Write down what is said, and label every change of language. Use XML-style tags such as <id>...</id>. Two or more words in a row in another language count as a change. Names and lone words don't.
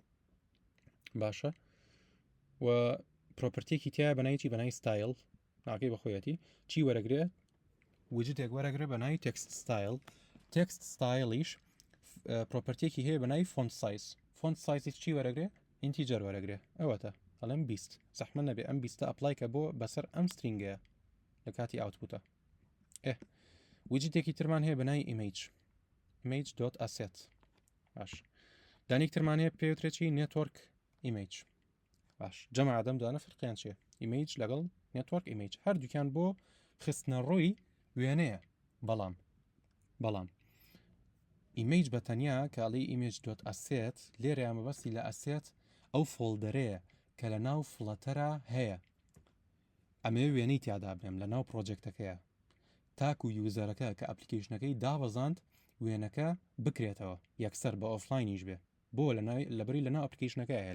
<ckb>باشە و پرۆپرتێکی تایە بەنایکی بەنای ستایل ناقی بەخۆیەتی چی وەرەگرێت وجدێک وەرەگرێ بەنای تێکست ستایل تێکست ستایلیش پرۆپرتێکی هەیە بەنای فۆنت سایز فۆنت سایزی چی وەرەگرێ ئینتیجەر وەرەگرێ ئەوەتە ئەڵێم 20 زەحمە نەبێ ئەم 20 ئەپلایکە بۆ بەسەر ئەم سترینگەیە لە کاتی ئاوتپوتە وجدێکی ترمان هەیە بەنای image.asset باش دانیک ترمان هەیە پێوترێکی نێتوەرک ئیمەیج باش جەمع ئادەم دانە فرقیان چیە ئیمەیج لەگەڵ نێتوەرک ئیمەیج هەردووکیان بۆ خستنە ڕووی وێنەیە بەڵام ئیمەیج بە تەنیا کاڵی image.asset لێرە مەبەستی لە ئەسێت ئەو فۆلدەرەیە کە لە ناو فڵەتەرە هەیە ئەمێ وێنەی تیادا بێم لە ناو پرۆجێکتەکەیە تاکو یوزەرەکە کە ئەپلیکیشنەکەی دابەزاند وێنەکە بکرێتەوە یەکسەر بە ئۆفلاینیش بێ بۆ لەبەری لە ناو ئەپلیکیشنەکە هەیە</ckb>